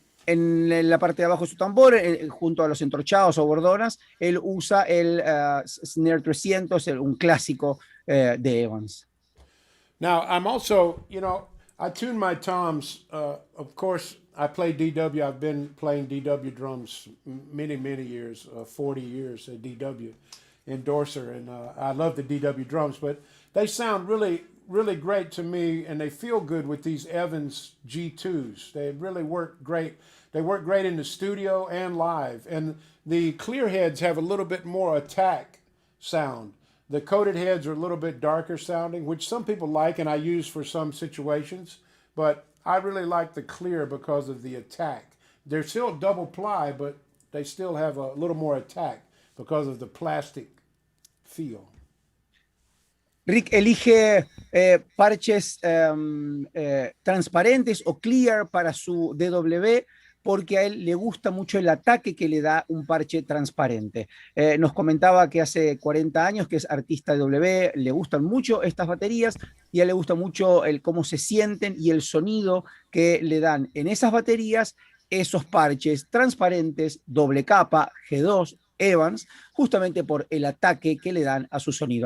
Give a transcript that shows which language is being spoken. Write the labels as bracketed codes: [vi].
[es] En la parte de abajo de su tambor, junto a los entorchados o bordonas, él usa el Snare 300, un clásico de Evans. [en] Now, I'm also, I tune my toms. Of course, I play DW. I've been playing DW drums many years, 40 years at DW, endorser, and I love the DW drums, but they sound really great to me, and they feel good with these Evans G2s. They really work great. They work great in the studio and live. And the clear heads have a little bit more attack sound. The coated heads are a little bit darker sounding, which some people like and I use for some situations. But I really like the clear because of the attack. They're still double ply, but they still have a little more attack because of the plastic feel. [es] Rick elige parches transparentes o clear para su DW porque a él le gusta mucho el ataque que le da un parche transparente. Nos comentaba que hace 40 años que es artista de W, le gustan mucho estas baterías y a él le gusta mucho el cómo se sienten y el sonido que le dan en esas baterías esos parches transparentes, doble capa, G2, Evans, justamente por el ataque que le dan a su sonido.